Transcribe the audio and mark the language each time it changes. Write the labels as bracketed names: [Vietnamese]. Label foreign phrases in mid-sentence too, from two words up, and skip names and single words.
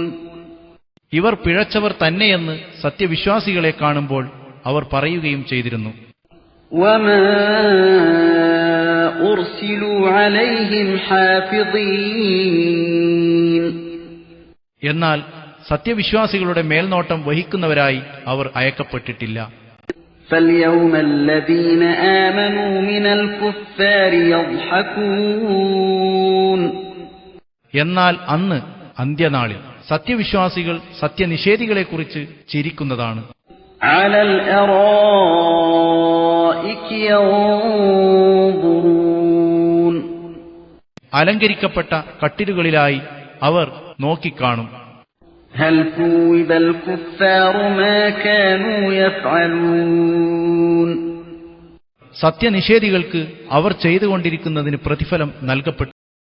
[Malayalam] ഇവർ പിഴച്ചവർ തന്നെയെന്ന് സത്യവിശ്വാസികളെ കാണുമ്പോൾ അവർ പറയുകയും ചെയ്തിരുന്നു. [Arabic] وما أرسلوا عليهم حافظين [Malayalam] എന്നാൽ സത്യവിശ്വാസികളുടെ മേൽനോട്ടം വഹിക്കുന്നവരായി അവർ അയക്കപ്പെട്ടിട്ടില്ല. [Arabic] فاليوم الذين آمنوا من الكفار يضحكون [Malayalam] എന്നാൽ അന്ന് അന്ത്യനാളിൽ സത്യവിശ്വാസികൾ സത്യനിഷേധികളെക്കുറിച്ച് ചിരിക്കുന്നതാണ്. [Arabic] على الأرائك ينظرون [Malayalam] അലങ്കരിക്കപ്പെട്ട കട്ടിലുകളിലായി അവർ നോക്കിക്കാണും. [Arabic] هل ثوب الكفار ما كانوا يفعلون [Malayalam] സത്യനിഷേധികൾക്ക് അവർ ചെയ്തുകൊണ്ടിരിക്കുന്നതിന് പ്രതിഫലം നൽകപ്പെട്ടു.